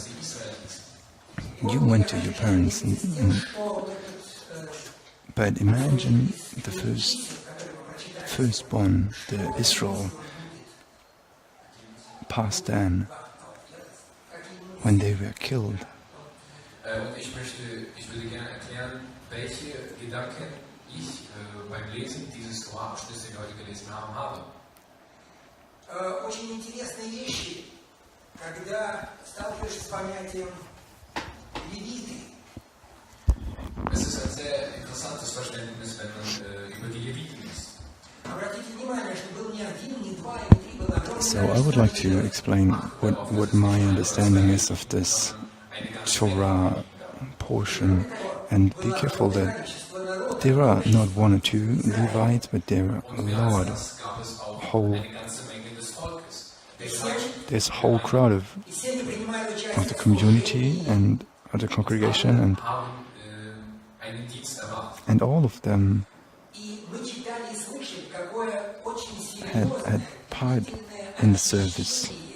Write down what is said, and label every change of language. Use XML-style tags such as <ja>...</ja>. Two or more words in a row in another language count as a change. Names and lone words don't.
<en>You went to your parents, but imagine the firstborn, the Israel, past then, when they were killed.</en> <ru>Очень интересные вещи, когда сталкиваешься с понятием левиты.</ru> <de>Es ist ein sehr interessantes Verständnis, wenn man über die Leviten liest.</de> <ru>Обратите внимание, что был не один, не два, не три, было огромное.</ru> <en>So I would like to explain what my understanding is of this Torah portion, and be careful that there are not one or two Levites, but there are a lot, there's a whole crowd of the community and of the congregation, and all of them had part in the service.</en>